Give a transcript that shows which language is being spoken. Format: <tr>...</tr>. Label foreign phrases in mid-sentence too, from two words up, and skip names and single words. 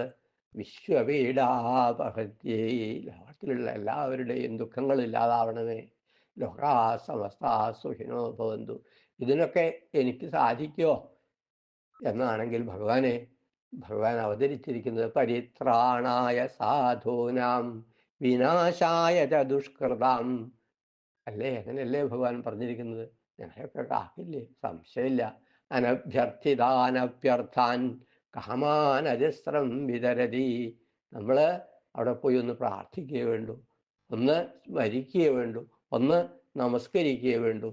<ml>വിശ്വപീഡാപഹത്യേ, ലോകത്തിലുള്ള എല്ലാവരുടെയും ദുഃഖങ്ങൾ ഇല്ലാതാവണമേ.</ml> <sa>लोका समस्ता सुखिनो भवन्तु.</sa> <ml>ഇതിനൊക്കെ എനിക്ക് സാധിക്കുമോ എന്നാണെങ്കിൽ ഭഗവാൻ അവതരിച്ചിരിക്കുന്നത്</ml> <sa>परित्राणाय साधूनां विनाशाय च दुष्कृताम् അല്ലേ?</sa> <ml>അങ്ങനെയല്ലേ ഭഗവാൻ പറഞ്ഞിരിക്കുന്നത്? ഞങ്ങളെയൊക്കെ കാക്കില്ലേ? സംശയമില്ല.</ml> <sa>अनभ्यर्थितानभ्यर्थान् कामानजस्रं वितरति.</sa> <ml>നമ്മൾ അവിടെ പോയി ഒന്ന് പ്രാർത്ഥിക്കുകയേ വേണ്ടൂ, ഒന്ന് സ്മരിക്കുകയേ വേണ്ടൂ, ഒന്ന് നമസ്കരിക്കുകയേ വേണ്ടൂ.</ml>